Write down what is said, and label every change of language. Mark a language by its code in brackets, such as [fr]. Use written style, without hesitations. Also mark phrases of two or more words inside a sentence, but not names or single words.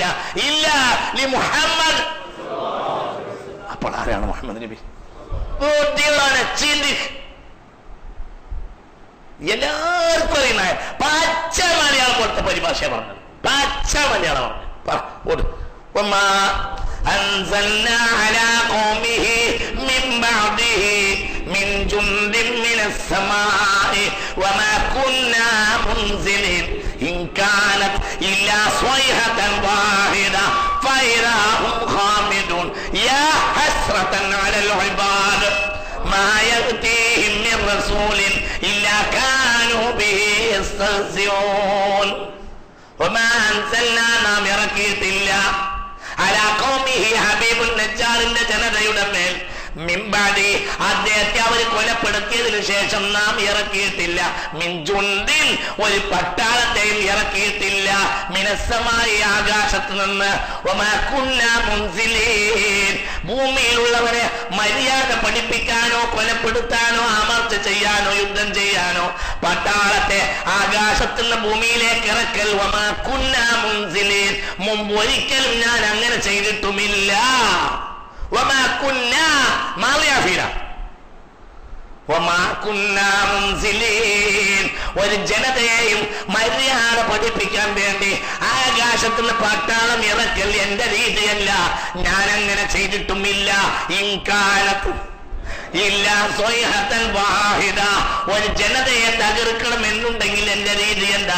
[ml] ഇല്ല ലി മുഹമ്മദ്. അപ്പോൾ ആരാണ് മുഹമ്മദ് നബി? എല്ലാവർക്കും അറിയുന്ന പച്ച മലയാളം പോലത്തെ പരിഭാഷ പറഞ്ഞത്. പച്ച മലയാളം പറഞ്ഞു. [ar] أنزلنا على قومه من بعده من جند من السماء وما كنا منزلين إن كانت إلا صيحة واحدة فإذا هم خامدون يا حسرة على العباد ما يأتيهم من رسول إلا كانوا به يستهزئون وما أنزلنا നാം [ml] ഇറക്കിയിട്ടില്ല [ar] على قومه [ml] ഹബീബുൻ നജ്ജാറിന്റെ ജനതയുടെ മേൽ മിൻബാദി അദ്ദേഹത്തെ അവർ കൊലപ്പെടുത്തിയതിനു ശേഷം നാം ഇറക്കിയിട്ടില്ല [ar] من جند [ml] ഒരു പട്ടാളത്തെയും ഇറക്കിയിട്ടില്ല മിനസ്സമായി ആകാശത്ത് നിന്ന് [ar] وما كنا منزلين [ml] ഭൂമിയിലുള്ളവരെ മര്യാദ പഠിപ്പിക്കാനോ കൊലപ്പെടുത്താനോ അമർച്ച ചെയ്യാനോ യുദ്ധം ചെയ്യാനോ പട്ടാളത്തെ ആകാശത്ത് നിന്ന് ഭൂമിയിലേക്ക് ഇറക്കൽ [ar] وما كنا منزلين [ml] മുമ്പ് ഒരിക്കലും ഞാൻ അങ്ങനെ ചെയ്തിട്ടുമില്ല. [ar] وما كنا ماضي فينا وما كنا منزلين [ml] ഒരു ജനതയെയും മര്യാദ പഠിപ്പിക്കാൻ വേണ്ടി ആകാശത്തുള്ള പട്ടാളം ഇറക്കൽ എന്റെ രീതിയല്ല. ഞാൻ അങ്ങനെ ചെയ്തിട്ടുമില്ല. [ar] إن كانت إلا صيحة واحدة [ml] ഒരു ജനതയെ തകർക്കണമെന്നുണ്ടെങ്കിൽ എന്റെ രീതി എന്താ?